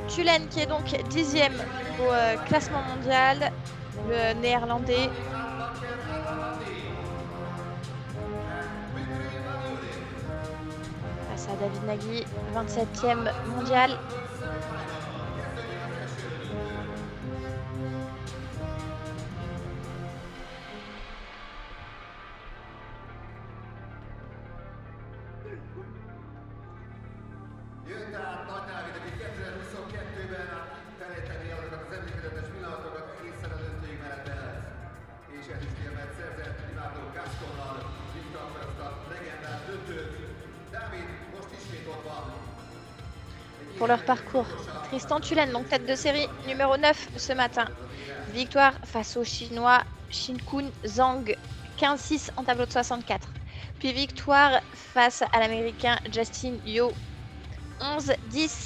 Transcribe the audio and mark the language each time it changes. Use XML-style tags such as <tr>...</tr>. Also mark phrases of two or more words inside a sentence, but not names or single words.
<fr>Tullen qui est donc 10e au classement mondial, le néerlandais. Face à David Nagy, 27e mondial.</fr> <hu>Jött át Nagy Dávid, aki 2022-ben felejteni azokat az emlékezetes pillanatokat egészen a döntőig menetelt. És ezüstérmet szerzett Ivánó Gasconnal, vitte akkor azt a legendás döntőt. Dávid most ismét ott van.</hu> <fr>Pour leur parcours, Tristan Tullen, donc tête de série numéro 9 ce matin. Victoire face au Chinois Shinkun Zhang, 15-6 en tableau de 64. Puis victoire face à l'Américain Justin Yeo, 11-10.</fr>